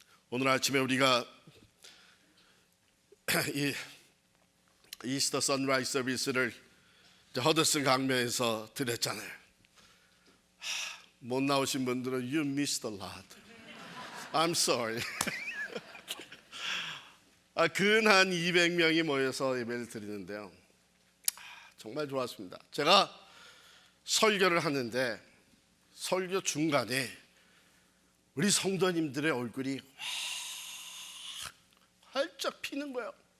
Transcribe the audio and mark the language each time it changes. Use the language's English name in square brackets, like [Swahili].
[Korean] 오늘 아침에 우리가 이 이스터 선라이즈 서비스를 허드슨 강변에서 드렸잖아요. 못 나오신 분들은 [English] You missed a lot. I'm sorry. [Korean] 근한 200명이 모여서 예배를 드리는데요, 정말 좋았습니다. 제가 설교를 하는데 설교 중간에 우리 성도님들의 얼굴이 활짝 피는 거예요.